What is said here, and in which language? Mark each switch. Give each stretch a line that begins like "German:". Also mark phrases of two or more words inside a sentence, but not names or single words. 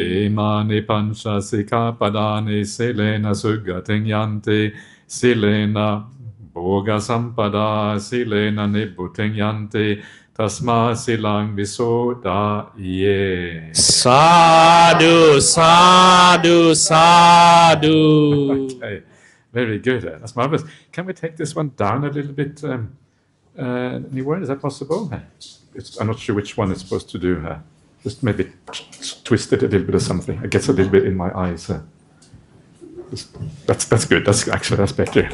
Pali: Imani pancha sikkhapadani silena suggating yanti. Silena bhoga sampada silena nibbutting yanti. Tasma silang visodaye. Sadhu, sadhu, sadhu.
English: Okay, very good. That's marvelous. Can we take this one down a little bit? Anywhere? Is that possible? I'm not sure which one it's supposed to do. Just maybe twist it a little bit or something. It gets a little bit in my eyes. That's good. That's better.